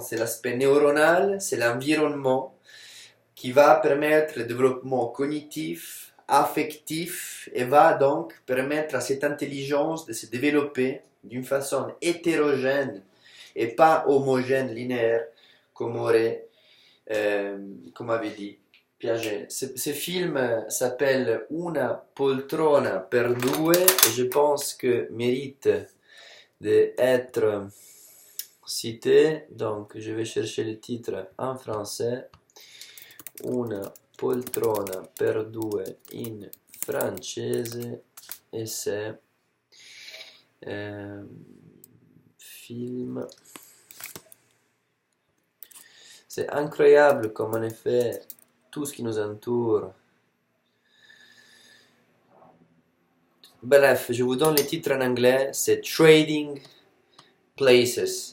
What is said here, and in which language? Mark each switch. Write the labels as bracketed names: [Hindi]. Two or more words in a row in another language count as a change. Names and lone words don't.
[French] C'est l'aspect neuronal, c'est l'environnement qui va permettre le développement cognitif, affectif, et va donc permettre à cette intelligence de se développer d'une façon hétérogène et pas homogène, linéaire, comme avait dit Piaget. Ce film s'appelle Una poltrona per due, et je pense que mérite d'être cité. Donc je vais chercher le titre en français. [Italian] Una poltrona per due in francese, [French] et c'est film. C'est incroyable comme en effet tout ce qui nous entoure. Bref, je vous donne le titre en anglais, c'est Trading Places.